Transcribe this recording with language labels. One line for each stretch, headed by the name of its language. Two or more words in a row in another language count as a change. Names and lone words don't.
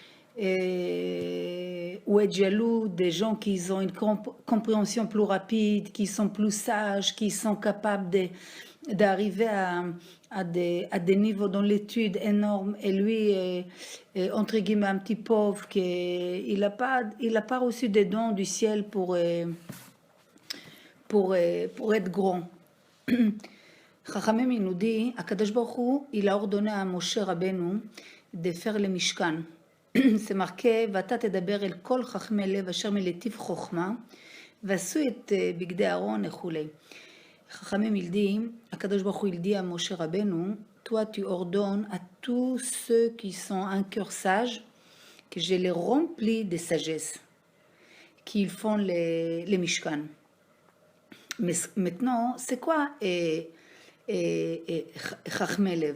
French: ou être jaloux des gens qui ont une compréhension plus rapide, qui sont plus sages, qui sont capables d'arriver à des niveaux dans l'étude énormes et lui est, entre guillemets un petit pauvre qui il a pas reçu des dons du ciel pour être grand. Chachamim il nous dit, Akadosh Baruch Hu, il a ordonné à Moshe Rabbeinu de faire le Mishkan. C'est marqué,
Hebrew: ואתה תדבר אל כל חכמי לב אשר מלטיב חוכמה, ועשו את בגדי אהרון וכולי.
French: Chachamim il dit, Akadosh Baruch Hu il dit à Moshe Rabbeinu, toi tu ordonnes à tous ceux qui sont un cœur sage que je les remplis de sagesse, qu'ils font les Mishkan. Mais maintenant, c'est quoi
Hebrew: חכמי לב?